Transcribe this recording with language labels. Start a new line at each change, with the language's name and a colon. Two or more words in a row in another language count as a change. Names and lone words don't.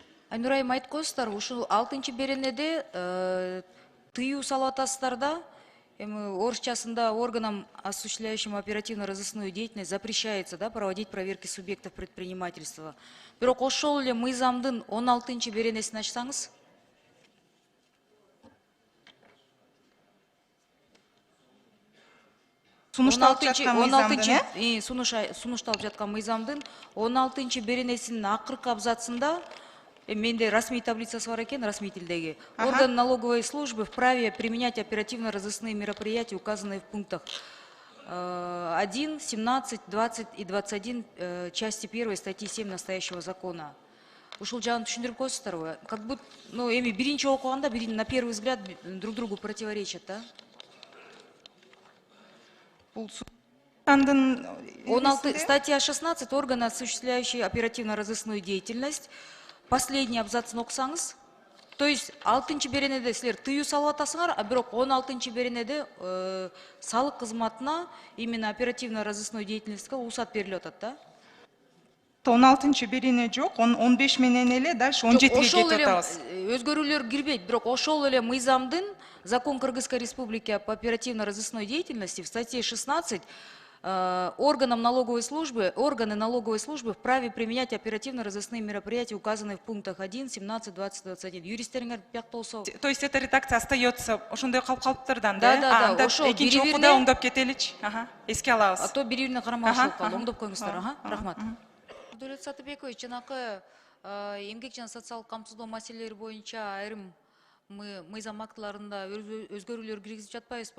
Kyrgyz: Айнурайым айтып коесуздар, ушул 6 беренеде тыюу салып атасыздар да, эми орусчасында
Russian: органам, осуществляющим оперативно-розыскную деятельность, запрещается, да, проводить проверки субъектов предпринимательства.
Kyrgyz: Бирок ошол эле мыйзамдын 16 беренесин ачсаңыз. Сунушталып жаткан мыйзамдын, сунушталып жаткан мыйзамдын 16 беренесинин акыркы абзацында, менде расмий таблицасы бар экен, расмий тилдеги.
Russian: Орган налоговой службы вправе применять оперативно-розыскные мероприятия, указанные в пунктах 1, 17, 20 и 21 части 1 статьи 7 настоящего закона.
Kyrgyz: Ушул жагын түшүндүрүп коесуздарбы?
Russian: Как будто,
Kyrgyz: эми биринчи окуганда
Russian: на первый взгляд друг другу противоречат, да? Статья 16. Органы, осуществляющие оперативно-розыскную деятельность. Последний
Kyrgyz: абзацын окусаңыз.
Russian: То есть
Kyrgyz: 6 беренеде силер тыюу салып атасыңар, а бирок 16 беренеде салык кызматына
Russian: именно оперативно-розыскную
Kyrgyz: деятельностьке уруксат берилип атат, да? 16 берене жок, 15 менен эле дальше 17-ге кетип атабыз. Өзгөрүүлөр кирбейт, бирок ошол эле мыйзамдын
Russian: Закон Кыргызской Республики по оперативно-розыскной деятельности в статье 16 органы налоговой службы вправе применять оперативно-розыскные мероприятия, указанные в пунктах 1, 17, 20, 21.
Kyrgyz: Юристтериңер бияк болсо.
Russian: То есть эта редакция остается
Kyrgyz: ошондой калыптардан,
Russian: да? Да.
Kyrgyz: Экинчи окууда оңдоп кетеличи. Эске алабыз. А то бири-бирине карамашылык калды. Оңдоп коюңуздар. Рахмат. Даулет Сатыбекович, жанакы эмгек жана социалдык камсыздоо маселелери боюнча айрым мыйзам актыларында өзгөрүүлөр киргизип жатпайбызбы?